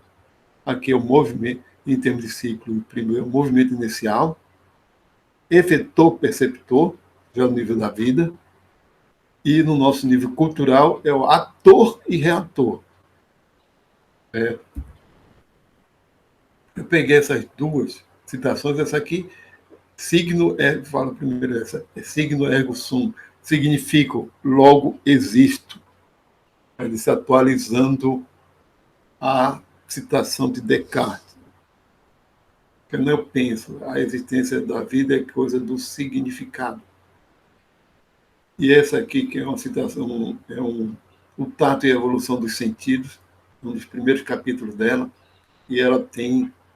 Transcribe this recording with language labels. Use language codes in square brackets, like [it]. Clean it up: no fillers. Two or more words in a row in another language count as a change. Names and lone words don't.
[pt] Aqui é o movimento, em termos de ciclo, primeiro, o movimento inicial, efetor-perceptor, já no nível da vida, e no nosso nível cultural é o ator e reator. Eu peguei essas duas citações, essa aqui, fala primeiro essa, é [la] signo ergo sum, [pt] significo, logo existo. Ele se atualizando a citação de Descartes. Quando eu penso, a existência da vida é coisa do significado. E essa aqui, que é uma citação, o tato e a evolução dos sentidos, um dos primeiros capítulos dela, e ela tem